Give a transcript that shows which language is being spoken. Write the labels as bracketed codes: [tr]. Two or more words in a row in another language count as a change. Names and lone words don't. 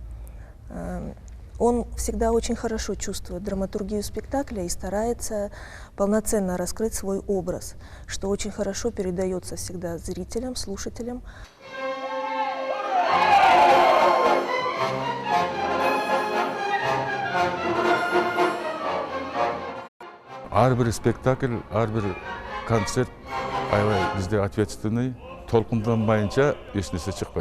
[ru] Он всегда очень хорошо чувствует драматургию спектакля и старается полноценно раскрыть свой образ, что очень хорошо передается всегда зрителям, слушателям. [ky] Ар бир спектакль, ар бир концерт аябай бизде ответственный, толкунданбайынча эч нерсе чыкпайт.